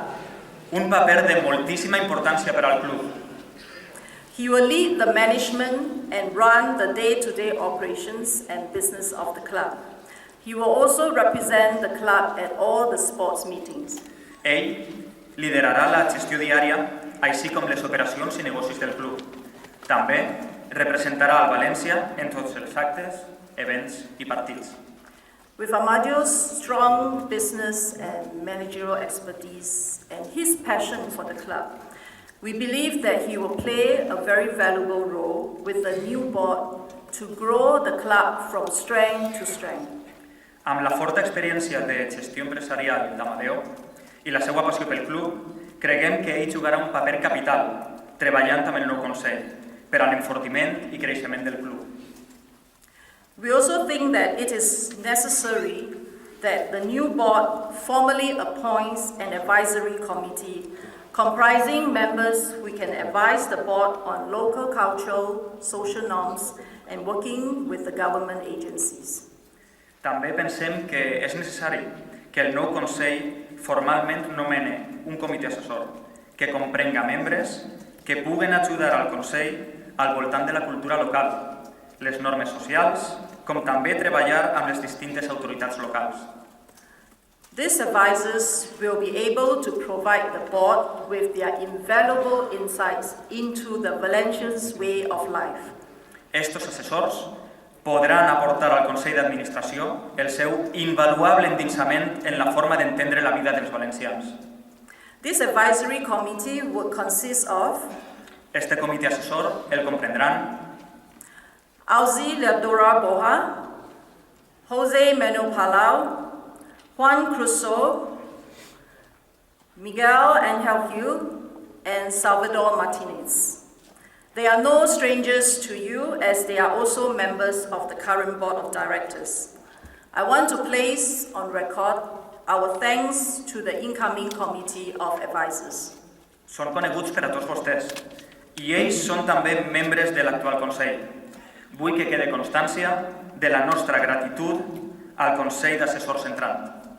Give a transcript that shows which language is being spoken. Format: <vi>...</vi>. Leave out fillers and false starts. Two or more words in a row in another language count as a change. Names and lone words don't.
<ca>Un paper de moltíssima importància per al club.</ca> <en>He will lead the management and run the day-to-day operations and business of the club. He will also represent the club at all the sports meetings.</en> <ca>Ell liderarà la gestió diària, així com les operacions i negocis del club. També representarà el València en tots els actes, events i partits.</ca> <en>With Amadeo's strong business and managerial expertise and his passion for the club, we believe that he will play a very valuable role with the new board to grow the club from strength to strength.</en> <ca>Amb la forta experiència de gestió empresarial d'Amadeo i la seva passió pel club, creguem que ell jugarà un paper capital treballant amb el nou Consell per a l'enfortiment i creixement del club.</ca> <en>We also think that it is necessary that the new board formally appoints an advisory committee comprising members who can advise the board on local cultural, social norms and working with the government agencies.</en> <ca>També pensem que és necessari que el nou Consell formalment nomene un comitè assessor que comprenga membres que puguen ajudar al Consell al voltant de la cultura local, les normes socials, com també treballar amb les distintes autoritats locals.</ca> <en>These advisors will be able to provide the board with their invaluable insights into the Valencians' way of life.</en> <ca>Estos assessors podran aportar al Consell d'Administració el seu invaluable endinsament en la forma d'entendre la vida dels valencians.</ca> <en>This advisory committee would consist of</en> <ca>Este comitè assessor el comprendran Auxiliadora Boja, José Manuel Palau, Juan Crusoe, Miguel Angel Hugh, and Salvador Martinez.</ca> <en>They are no strangers to you as they are also members of the current board of directors. I want to place on record our thanks to the incoming committee of advisors.</en> <ca>Són coneguts per a tots vostès i ells són també membres de l'actual Consell. Vull que quede constància de la nostra gratitud al Consell d'Assessors Central.</ca>